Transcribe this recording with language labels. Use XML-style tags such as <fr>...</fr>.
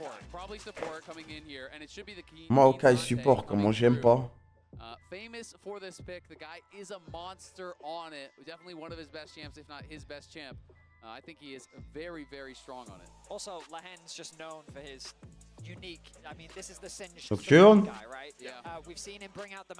<fr>Probably support coming in here, and it should be the key. Maokai support, comment j'aime pas.</fr> <en>Famous for this pick, the guy is a monster on it. Definitely one of his best champs, if not his best champ. I think he is very, very strong on it. Also, Lahen's just known for his unique. I mean, this is the Singed Nocturne. guy, right? Yeah. We've seen him bring out the</en>